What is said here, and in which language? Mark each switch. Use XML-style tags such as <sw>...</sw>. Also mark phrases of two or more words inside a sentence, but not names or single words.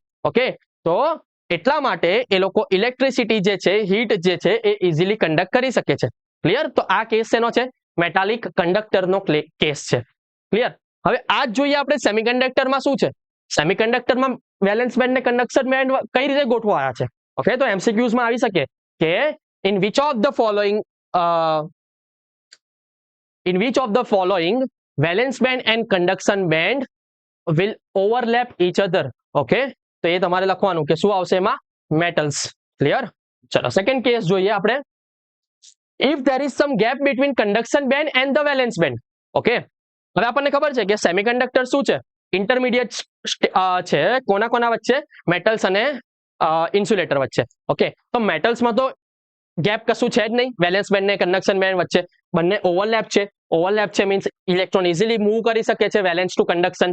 <gu>ઓકે, તો એટલા માટે એ લોકો ઇલેક્ટ્રિસિટી જે છે, હીટ જે છે એ</gu> <en>easily conduct</en> <gu>કરી શકે છે. ક્લિયર? તો આ કેસ શેનો છે? મેટાલિક કંડક્ટરનો કેસ છે. ક્લિયર? હવે આ જ જોઈએ આપણે સેમિકન્ડક્ટરમાં શું છે. સેમિકન્ડક્ટરમાં</gu> <en>valence band</en> <gu>ને</gu> <en>conduction band</en> <gu>કઈ રીતે ગોઠવાયા છે? ઓકે, તો MCQs માં આવી શકે કે</gu> <en>in which of the following valence band and conduction band will overlap each other.</en> <gu>ઓકે, તો એ તમારે લખવાનું કે શું આવશે એમાં, મેટલ્સ. ક્લિયર? ચલો</gu> <en>second case</en> <gu>જોઈએ આપણે.</gu> <en>ઇફ there is some gap between conduction band and the valence band.</en> <gu>ઓકે, હવે આપણને ખબર છે કે સેમિકન્ડક્ટર શું છે, ઇન્ટરમીડિયેટ છે કોના કોના વચ્ચે, મેટલ્સ અને ઇન્સ્યુલેટર વચ્ચે. ઓકે, તો મેટલ્સમાં તો ગેપ કશું છે જ નહીં,</gu> <en>valence band</en> <gu>ને</gu> <en>conduction band</en> <gu>વચ્ચે બંને ઓવરલેપ છે. ઓવરલેપ છે</gu> <en>means electron easily move</en> <gu>કરી શકે છે</gu> <en>valence to conduction.</en>